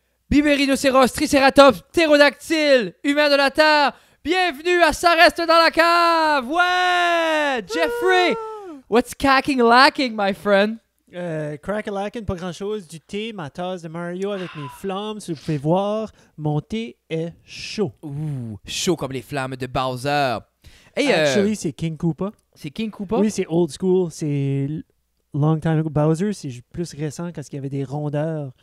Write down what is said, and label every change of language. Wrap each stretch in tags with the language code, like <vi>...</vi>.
<fr>rhinocéros, tricératops, ptérodactyle, humain de la Terre. Bienvenue à Ça reste dans la cave. Ouais, Jeffrey.</fr> <en>What's cacking lacking, my friend?</en> <fr>Crack-a-lackin', pas grand-chose. Du thé, ma tasse de Mario avec mes flammes. Si vous pouvez voir, mon thé est chaud. Ouh, chaud comme les flammes de Bowser.</fr> <en>Hey,</en> <fr>Actually, c'est King Koopa. c'est King Koopa? Oui, c'est old school. C'est</fr> <en>long time ago.</en> <fr>Bowser, c'est plus récent parce qu'il y avait des rondeurs.</fr>